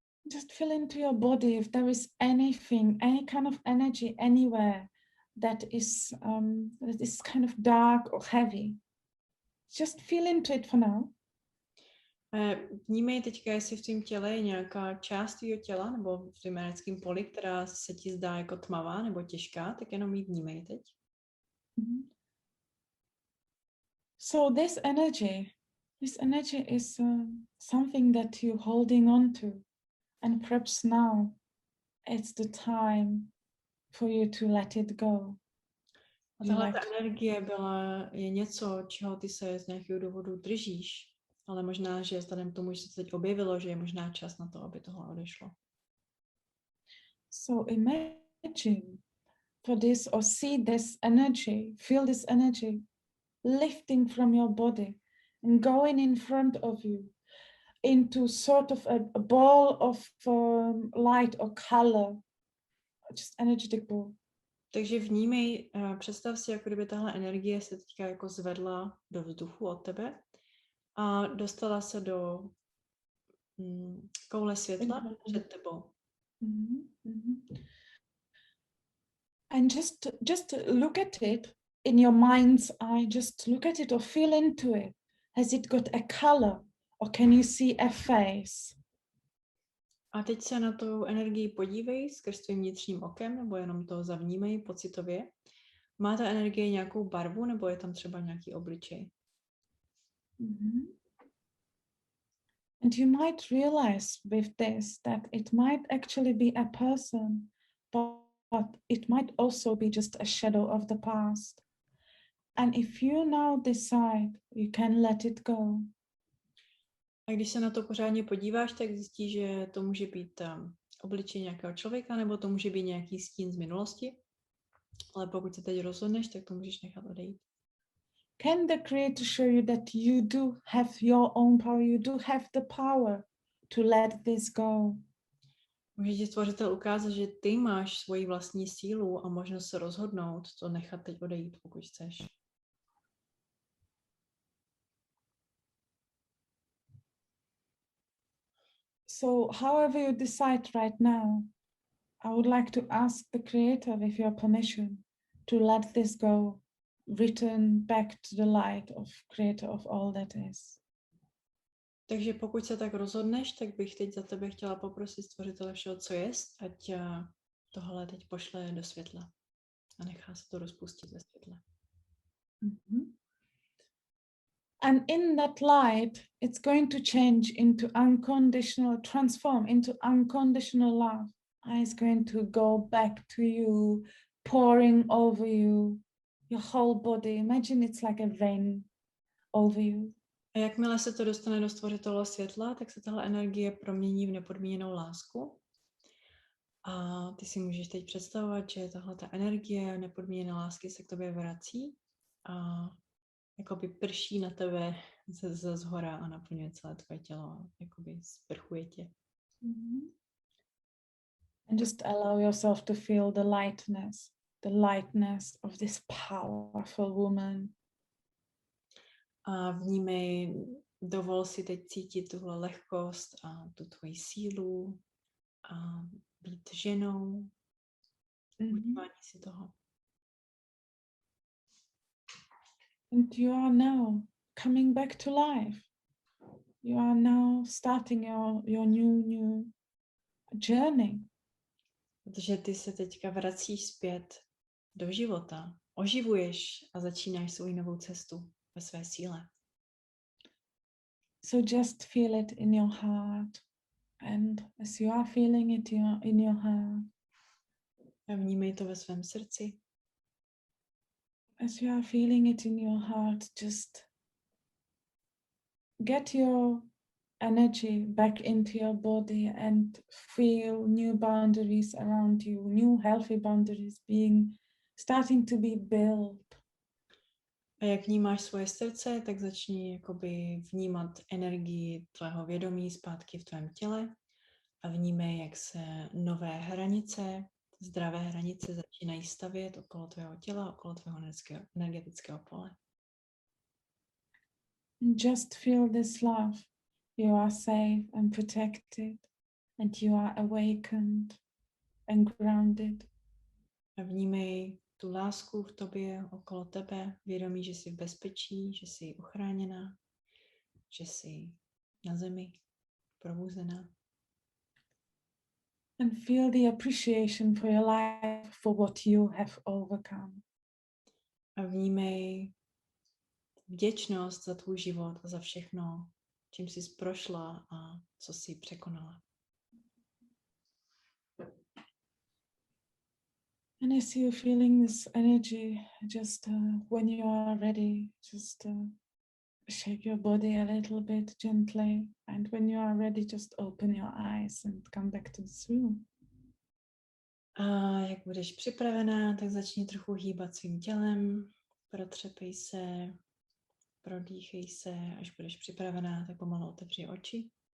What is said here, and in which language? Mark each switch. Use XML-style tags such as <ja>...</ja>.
<en>Just feel into your body if there is anything, any kind of energy anywhere that is kind of dark or heavy. Just feel into it for now.</en> <cs>Vnímej teďka, jestli v tvém těle je nějaká část tvého těla nebo v tvém energetickém poli, která se ti zdá jako tmavá nebo těžká, tak jenom ji vnímej teď. Mm-hmm.</cs> <en>So this energy is something that you're holding on to, and perhaps now it's the time for you to let it go.</en> <cs>A tahle energie je něco, čeho ty se z nějakého důvodu držíš, ale možná, že vzhledem k tomu, že se to teď objevilo, že je možná čas na to, aby tohle odešlo.</cs> <en>So imagine for this, or see this energy, feel this energy lifting from your body and going in front of you into sort of a ball of light or color, just energetic ball.</en> <cs>Takže vnímej, představ si, jako kdyby tahle energie se teďka jako zvedla do vzduchu od tebe a dostala se do koule světla před tebou. Mm-hmm. Mm-hmm.</cs> <en>And just look at it in your mind's eye, just look at it or feel into it. Has it got a color or can you see a face?</en> <cs>A teď se na tu energii podívej skrz tvým vnitřním okem, nebo jenom to zavnímej pocitově. Má ta energie nějakou barvu, nebo je tam třeba nějaký obličej? Mm-hmm.</cs> <en>And you might realize with this that it might actually be a person, but it might also be just a shadow of the past. And if you now decide, you can let it go.</en> <cs>A když se na to pořádně podíváš, tak zjistíš, že to může být obličej nějakého člověka, nebo to může být nějaký stín z minulosti. Ale pokud se teď rozhodneš, tak to můžeš nechat odejít.</cs> <en>Can the Creator show you that you do have your own power, you do have the power to let this go?</en> <cs>Může ti Stvořitel ukázat, že ty máš svoji vlastní sílu a možnost se rozhodnout to nechat teď odejít, pokud chceš.</cs> <en>So however you decide right now, I would like to ask the Creator, with your permission, to let this go, return back to the light of Creator of all that is.</en> <cs>Takže pokud se tak rozhodneš, tak bych teď za tebe chtěla poprosit Stvořitele všeho, co jest, ať tohle teď pošle do světla a nechá se to rozpustit ve světle. Mm-hmm.</cs> <en>And in that light, it's going to change into unconditional, transform into unconditional love. And it's going to go back to you, pouring over you, your whole body. Imagine it's like a rain over you.</en> <cs>A jakmile se to dostane do Stvořitele světla, tak se tahle energie promění v nepodmíněnou lásku. A ty si můžeš teď představovat, že tahle ta energie nepodmíněné lásky se k tobě vrací a jakoby prší na tebe ze zhora a naplňuje celé tvoje tělo a jakoby sprchuje tě. Mm-hmm.</cs> <en>And just allow yourself to feel the lightness of this powerful woman.</en> <cs>A vnímej, dovol si teď cítit tuhle lehkost a tu tvoji sílu a být ženou. Užívání si toho.</cs> <en>And you are now coming back to life. You are now starting your new journey.</en> <cs>Protože ty se teďka vracíš zpět do života, oživuješ a začínáš svou novou cestu ve své síle.</cs> <en>So just feel it in your heart. And as you are feeling it in your heart,</en> <cs>A vnímej to ve svém srdci.</cs> <en>as you are feeling it in your heart, just get your energy back into your body and feel new boundaries around you, new healthy boundaries starting to be built.</en> <cs>A jak vnímáš svoje srdce, tak začni jakoby vnímat energii tvého vědomí zpátky v tvém těle a vnímej, jak se nové hranice, zdravé hranice začínají stavět okolo tvého těla, okolo tvého energetického pole.</cs> <en>Just feel this love. You are safe and protected, and you are awakened and grounded.</en> <cs>A vnímej tu lásku v tobě, okolo tebe, vědomí, že jsi v bezpečí, že jsi uchráněná, že jsi na zemi, probuzená.</cs> <en>And feel the appreciation for your life, for what you have overcome.</en> <cs>A vnímej vděčnost za tvůj život a za všechno, čím jsi prošla a co jsi překonala.</cs> <en>And as you're feeling this energy, just when you are ready, just shake your body a little bit gently. And when you are ready, just open your eyes and come back to this room.</en> <cs>A jak budeš připravená, tak začni trochu hýbat svým tělem, protřepej se, prodýchej se, až budeš připravená, tak pomalu otevři oči.</cs>